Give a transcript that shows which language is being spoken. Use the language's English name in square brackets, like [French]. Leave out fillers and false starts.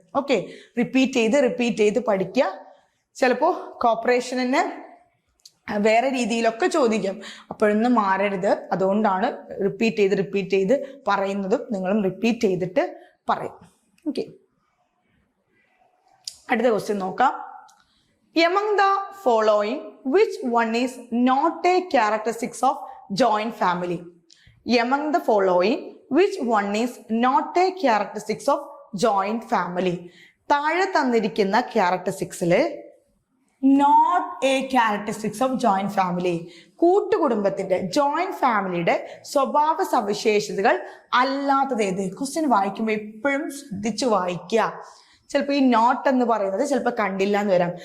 [Malayalam] Okay, repeat ചെയ്ത് പഠിക്കുക. ചിലപ്പോൾ കോപ്പറേഷനെ വേറെ രീതിയിലൊക്കെ ചോദിക്കും, അപ്പോഴൊന്നും മാറരുത്. അതുകൊണ്ടാണ് റിപ്പീറ്റ് ചെയ്ത് പറയുന്നതും നിങ്ങളും റിപ്പീറ്റ് ചെയ്തിട്ട് പറയും. ഓക്കെ, അടുത്ത ക്വസ്റ്റ്യൻ നോക്കാം. [English] Among the following, which one is not a characteristics of joint family? Among the following, which one is not a characteristics of joint family? [Malayalam] താഴെ തന്നിരിക്കുന്ന ക്യാരക്ടറിസ്റ്റിക്സില് [English] not a characteristics of joint family, [Malayalam] കൂട്ടുകുടുംബത്തിന്റെ joint ഫാമിലിയുടെ സ്വഭാവ സവിശേഷതകൾ അല്ലാത്തത് ഏത്? Question വായിക്കുമ്പോൾ എപ്പോഴും ശ്രദ്ധിച്ചു വായിക്കുക. ചിലപ്പോൾ ഈ നോട്ട് എന്ന് പറയുന്നത് ചിലപ്പോൾ കണ്ടില്ല എന്ന് വരാം.